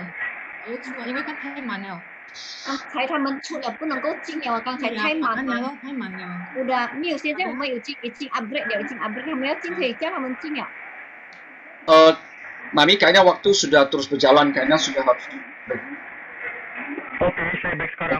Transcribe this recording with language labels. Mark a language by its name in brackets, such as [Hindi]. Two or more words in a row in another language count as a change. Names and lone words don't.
[Vietnamese] Ở chua, [Chinese] 因为刚太满了。刚才他们出了不能够进了，刚才太满了。了，太满了。 udah，没有，现在我们已经 upgrade 了，已经 upgrade，他们要进可以叫他们进了。 [Indonesian] Mami, kayaknya waktu sudah terus berjalan, kayaknya sudah harus. Oke, saya back sekarang.